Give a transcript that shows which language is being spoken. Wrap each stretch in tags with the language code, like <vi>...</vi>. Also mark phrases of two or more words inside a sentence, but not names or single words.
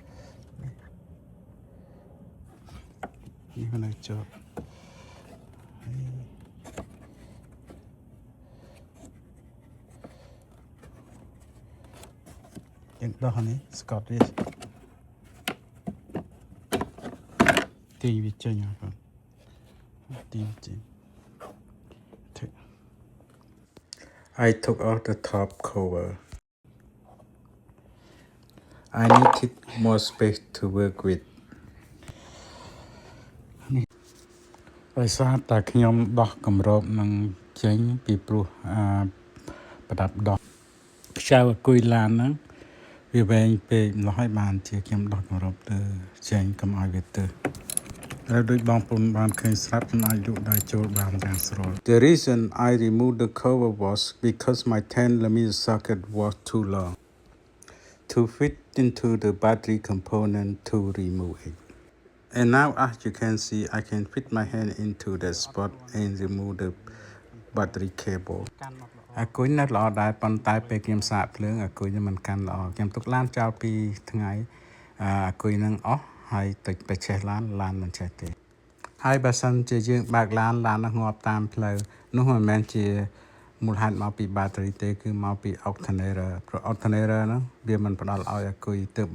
<km>នេះនៅជាប់យើងដោះនេះស្កតវាទីវាចេញអត់ទីចេញ</km> <en>I took out the top cover I needed more space to work with</en> <km>នេះដោយសារតែខ្ញុំដោះកម្របនឹងចេញពីព្រោះប្រដាប់ដោះខ្ចៅអាគុយឡានហ្នឹងវាវែងពេកម្ល៉េះហើយបានជាខ្ញុំដោះកម្រប ទៅចេញកុំឲ្យវាទៅហើយដូចបងប្អូនបានឃើញស្រាប់ខ្ញុំអាចលូកដៃចូលបានយ៉ាងស្រួល</km> <en>The reason I removed the cover was because my 10mm socket was too long to fit into the battery component to remove it And now as you can see I can fit my hand into the spot and remove the battery cable</en> <km>អាគុយនៅល្អដែរប៉ុន្តែពេលខ្ញុំសាកភ្លើងអាគុយមិនកាន់ល្អខ្ញុំទុកឡានចោលពីថ្ងៃអាគុយនឹងអស់ហើយទឹកទៅឆេះឡានមិនឆេះទេហើយបើ សិនជាយើងបើកឡាននឹងងាប់តាមផ្លូវនោះមិនមែនជាមូលហេតុមកពី battery ទេគឺមកពី alternator ព្រោះ alternator ហ្នឹងវាមិនផ្ដល់ឲ្យអាគុយទើប</km>